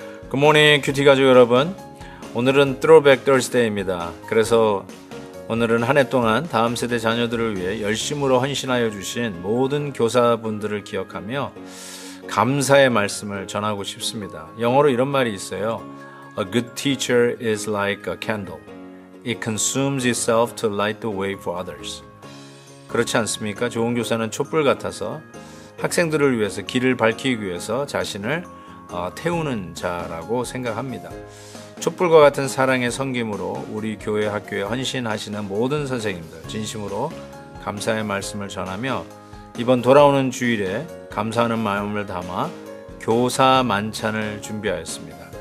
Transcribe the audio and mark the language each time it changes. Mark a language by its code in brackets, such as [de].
[ko] 굿모닝 큐티 가족 여러분, 오늘은 Throwback Thursday입니다. 그래서 오늘은 한 해 동안 다음 세대 자녀들을 위해 열심으로 헌신하여 주신 모든 교사분들을 기억하며 감사의 말씀을 전하고 싶습니다. 영어로 이런 말이 있어요. [en] A good teacher is like a candle. It consumes itself to light the way for others. [ko] 그렇지 않습니까? 좋은 교사는 촛불 같아서 학생들을 위해서 길을 밝히기 위해서 자신을 태우는 자라고 생각합니다. 촛불과 같은 사랑의 섬김으로 우리 교회 학교에 헌신하시는 모든 선생님들 진심으로 감사의 말씀을 전하며 이번 돌아오는 주일에 감사하는 마음을 담아 교사 만찬을 준비하였습니다.